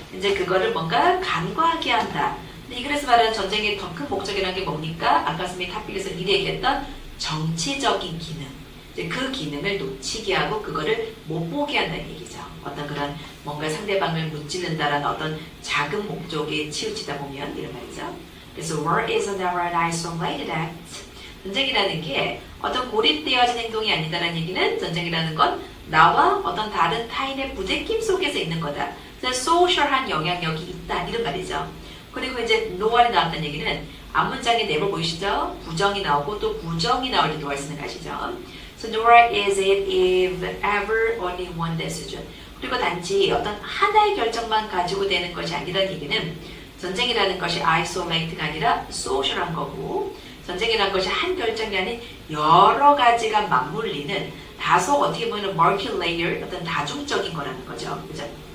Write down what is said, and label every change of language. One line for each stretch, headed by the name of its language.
Korean: 이제 그거를 뭔가 간과하게 한다. 근데 그래서 말하는 전쟁의 더 큰 목적이라는 게 뭡니까? 아까 선생님이 탑픽에서 미리 얘기했던 정치적인 기능. 이제 그 기능을 놓치게 하고 그거를 못 보게 한다는 얘기죠. 어떤 그런 뭔가 상대방을 무찌른다라는 어떤 작은 목적에 치우치다 보면 이런 말이죠. 그래서
English: war is never an isolated act.
Korean: 전쟁이라는 게 어떤 고립되어진 행동이 아니다라는 얘기는 전쟁이라는 건 나와 어떤 다른 타인의 부대낌 속에서 있는 거다. 소셜한 영향력이 있다 이런 말이죠. 그리고 이제 노알이 나왔다는 얘기는 앞문장에 네모 보이시죠? 부정이 나오고 또 부정이 나올 때 노알 쓰는 거 아시죠?
English: So nor is it if ever only one decision.
Korean: 그리고 단지 어떤 하나의 결정만 가지고 되는 것이 아니라는 얘기는 전쟁이라는 것이 isolate가 아니라 social한 거고 전쟁이라는 것이 한 결정이 아닌 여러 가지가 맞물리는 다소 어떻게 보면 multi-layer 어떤 다중적인 거라는 거죠. 그죠?